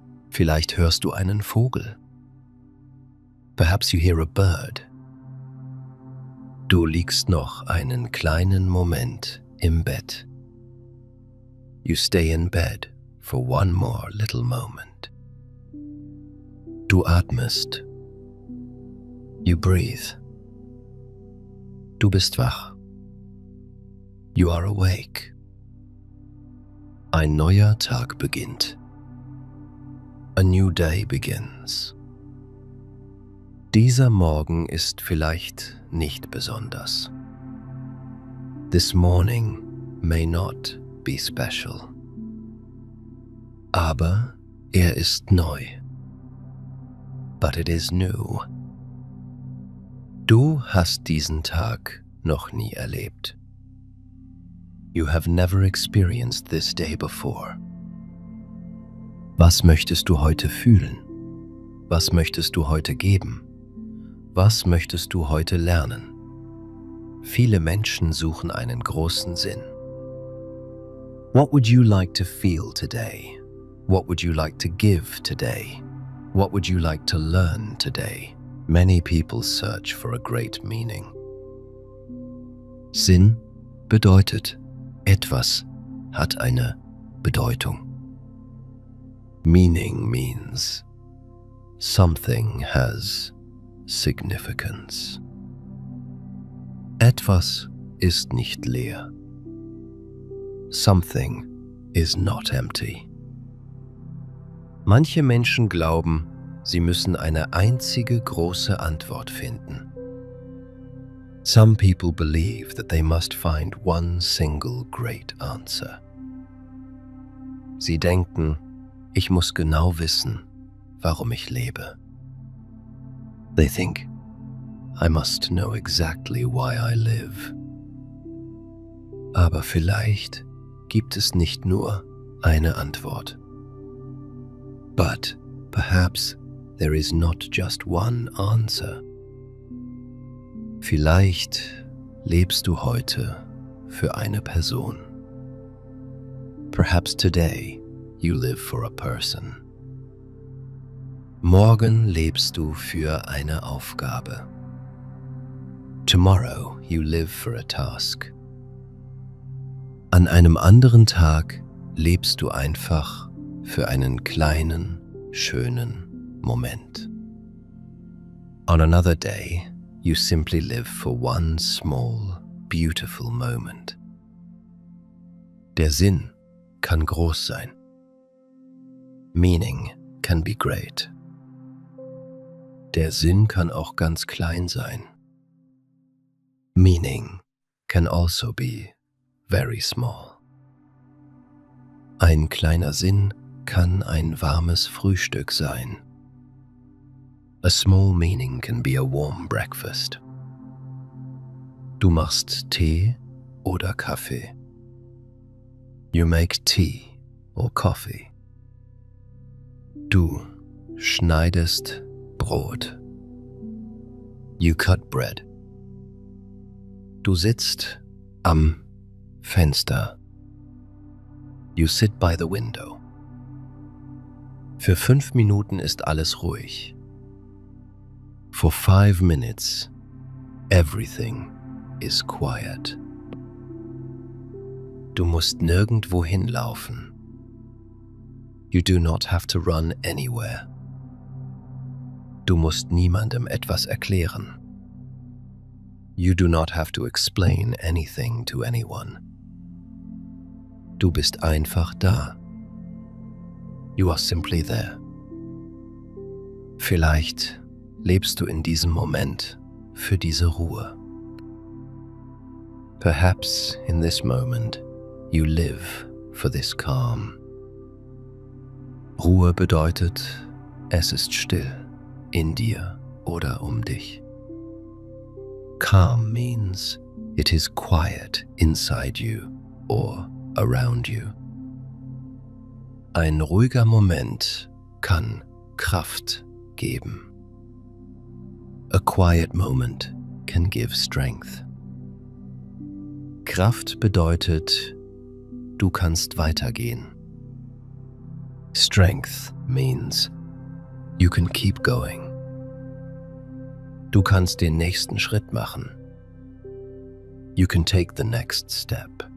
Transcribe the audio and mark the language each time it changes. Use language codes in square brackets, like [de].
[de] Vielleicht hörst du einen Vogel. [en] Perhaps you hear a bird. [de] Du liegst noch einen kleinen Moment im Bett. [en] You stay in bed for one more little moment. [de] Du atmest. [en] You breathe. [de] Du bist wach. [en] You are awake. [de] Ein neuer Tag beginnt. [en] A new day begins. [de] Dieser Morgen ist vielleicht nicht besonders. [en] This morning may not be special. [de] Aber er ist neu. [en] But it is new. [de] Du hast diesen Tag noch nie erlebt. [en] You have never experienced this day before. [de] Was möchtest du heute fühlen? Was möchtest du heute geben? Was möchtest du heute lernen? Viele Menschen suchen einen großen Sinn. [en] What would you like to feel today? What would you like to give today? What would you like to learn today? Many people search for a great meaning. [de] Sinn bedeutet, etwas hat eine Bedeutung. [en] Meaning means something has significance. [de] Etwas ist nicht leer. [en] Something is not empty. [de] Manche Menschen glauben, sie müssen eine einzige große Antwort finden. [en] Some people believe that they must find one single great answer. [de] Sie denken, ich muss genau wissen, warum ich lebe. [en] They think, I must know exactly why I live. [de] Aber vielleicht gibt es nicht nur eine Antwort. [en] But perhaps there is not just one answer. [de] Vielleicht lebst du heute für eine Person. [en] Perhaps today you live for a person. [de] Morgen lebst du für eine Aufgabe. [en] Tomorrow you live for a task. [de] An einem anderen Tag lebst du einfach für einen kleinen, schönen Moment. [en] On another day, you simply live for one small, beautiful moment. [de] Der Sinn kann groß sein. [en] Meaning can be great. [de] Der Sinn kann auch ganz klein sein. [en] Meaning can also be very small. [de] Ein kleiner Sinn kann ein warmes Frühstück sein. [en] A small meaning can be a warm breakfast. [de] Du machst Tee oder Kaffee. [en] You make tea or coffee. [de] Du schneidest Brot. [en] You cut bread. [de] Du sitzt am Fenster. [en] You sit by the window. [de] Für 5 Minuten ist alles ruhig. [en] For 5 minutes, everything is quiet. [de] Du musst nirgendwo hinlaufen. [en] You do not have to run anywhere. [de] Du musst niemandem etwas erklären. [en] You do not have to explain anything to anyone. [de] Du bist einfach da. [en] You are simply there. [de] Vielleicht lebst du in diesem Moment für diese Ruhe. [en] Perhaps in this moment you live for this calm. [de] Ruhe bedeutet, es ist still in dir oder um dich. [en] Calm means it is quiet inside you or around you. [de] Ein ruhiger Moment kann Kraft geben. [en] A quiet moment can give strength. [de] Kraft bedeutet, du kannst weitergehen. [en] Strength means you can keep going. [de] Du kannst den nächsten Schritt machen. [en] You can take the next step.